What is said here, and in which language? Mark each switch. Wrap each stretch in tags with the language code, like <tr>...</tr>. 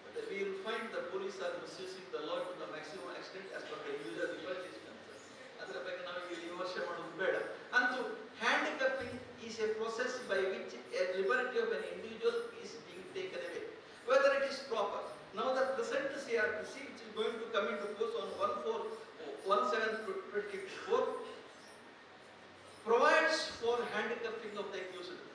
<en>We will find the police are misusing the law to the maximum extent as per the usual liberties.</en> <kn>ಅದರ ಬಗ್ಗೆ ನಾವು ಇಲ್ಲಿ ವಿಮರ್ಶೆ ಮಾಡೋದು ಬೇಡ.</kn> <en>ಅಂತೂ handcuffing is a process by which a liberty of an individual is being taken away, whether it is proper. Now the present CRPC, which is going to come into force on 1/4/17/24, provides for handcuffing of the accused.</en>